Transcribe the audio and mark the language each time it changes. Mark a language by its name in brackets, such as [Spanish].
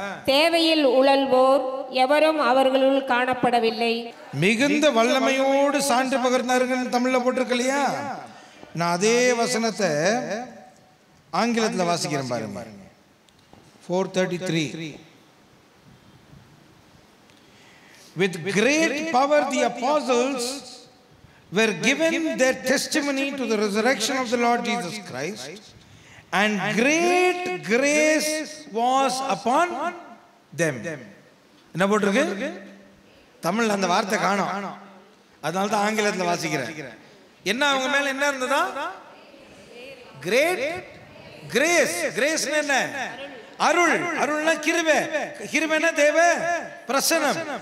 [Tamil] தேவையில் உழல்வோர் எவரும் அவர்களுள் காணப்படவில்லை. மிகுந்த வல்லமையோடு சான்று பகர்ந்தார்கள் தமிழ்ல போட்டிருக்கு இல்லையா? நான் அதே வசனத்தை ஆங்கிலத்தில் வாசிக்கிறேன் பாருங்க. 4:33. [English] With great power the apostles were given their testimony to the resurrection of the Lord Jesus Christ, and great grace was upon them. [Tamil] என்ன போட்டிருக்கு? தமிழ்ல அந்த வார்த்தை காணோம், அதனால தான் ஆங்கிலத்தில் வாசிக்கிறேன். என்ன அவங்க மேல என்ன இருந்ததா? [English] Great Grace. [Tamil] கிரேஸ் என்ன? அருள். அருள்னா கிருபை. கிருபைனா தேவ பிரசன்னம்.